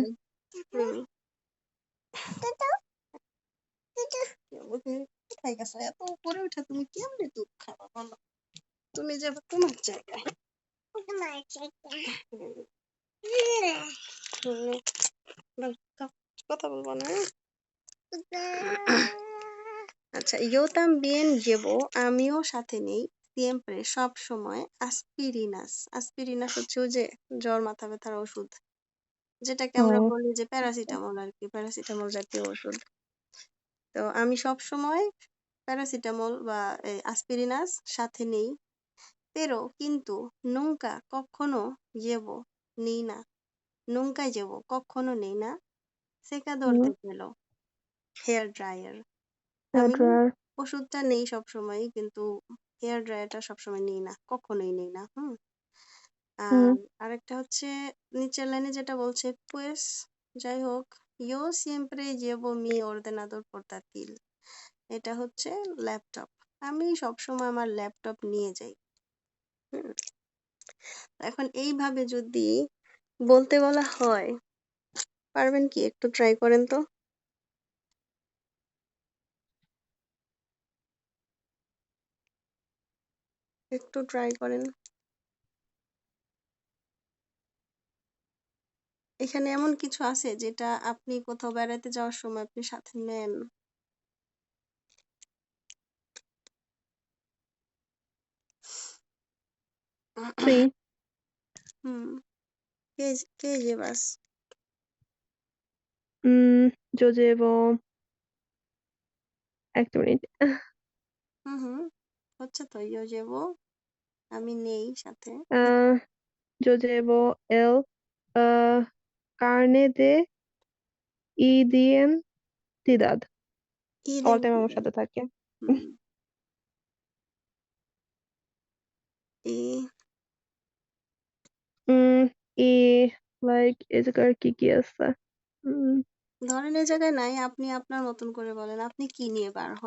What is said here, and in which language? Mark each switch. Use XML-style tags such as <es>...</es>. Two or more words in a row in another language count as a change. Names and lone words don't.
<bn>সময়। হুম। কোথায় গেছো? এত উপরে উঠে তুমি কেমনে দুধ খাবা বলো? তুমি যাবে তোমার জায়গায়। হুম, দাও, দাও, কথা বলবো না, আচ্ছা,</bn> <es>yo también llevo,</es> <bn>আমিও সাথে নেই, siempre সব সময়, aspirinas। aspirinas হচ্ছে ওই যে জ্বর মাথা ব্যথার ওষুধ, যেটাকে আমরা ও, বলি যে প্যারাসিটামল আর কি, প্যারাসিটামল জাতীয় ওষুধ। তো আমি সব সময় প্যারাসিটামল বা অ্যাসপিরিনাস সাথে নেই। পেরো কিন্তু, নুঙ্কা কখনো, llevo নেই না,</bn> <es>nunca llevo</es> <bn>কখনো নেই না, সেকাদর হুম,</bn> <es>de pelo</es> <en>hair dryer.</en> <bn>হেয়ার আমি ড্রায়ার। ওষুধটা নেই সবসময়, কিন্তু হেয়ার ড্রায়ারটা সবসময় নেই না, কখনোই নেই না। হুম, আর আরেকটা হচ্ছে নিচের লাইনে যেটা বলছে pues, যাই হোক,</bn> <es>yo siempre llevo mi ordenador portátil,</es> <bn>এটা হচ্ছে ল্যাপটপ। আমি সবসময় আমার ল্যাপটপ নিয়ে যাই। হুম, এখন এইভাবে যদি বলতে বলা হয়, পারবেন কি? একটু ট্রাই করেন তো। একটু ট্রাই করেন। এখানে এমন কিছু আছে যেটা আপনি কোথাও বেড়াতে যাওয়ার সময় আপনি সাথে নেন? Sí.</bn> <es>হুম, ¿qué llevas? Yo llevo</es> <bn>এক মিনিট। হুম, হচ্ছে তো</bn> <es>yo llevo</es> <bn>আমি নেই সাথে।</bn> <es>আহ yo llevo el carne de identidad.</es> <en>all time আমার</en> <bn>Identidad. সাথে থাকে। হুম, y উম ই লাইক এই জায়গায় কি কি আছে? ধরেন এই জায়গায় নাই, আপনি আপনার মতন করে বলেন, আপনি কি নিয়ে বার হন?</bn>